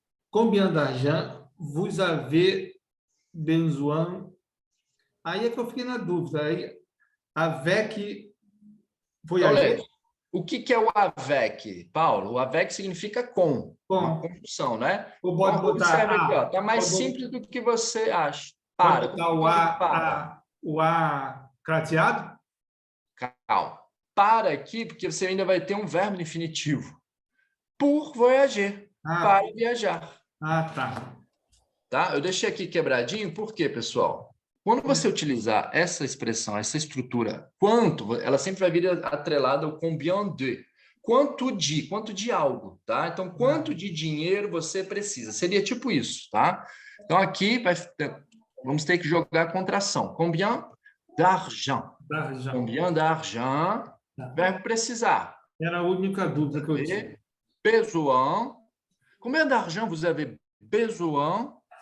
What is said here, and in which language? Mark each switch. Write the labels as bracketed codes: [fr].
[fr] Combien d'argent vous avez besoin? [pt] Aí é que eu fiquei na dúvida. [fr] Aí, avec voyager. [pt] Então, o que é o avec, Paulo? O avec significa com. Uma conjunção, né? Ou pode então, observe aqui, ó. Tá mais pode simples do que você acha. Pode botar o A crateado? Calma. Para aqui, porque você ainda vai ter um verbo infinitivo. Pour voyager. Para viajar. Tá? Eu deixei aqui quebradinho, por quê, pessoal? Quando você utilizar essa expressão, essa estrutura, quanto, ela sempre vai vir atrelada ao combien de. Quanto de algo, tá? Então, quanto de dinheiro você precisa? Seria tipo isso, tá? Então, aqui vamos ter que jogar a contração. [fr] Combien d'argent. Combien d'argent. [pt] Verbo precisar. Era a única dúvida que eu tinha. [fr] Besoin. Combien d'argent vous avez besoin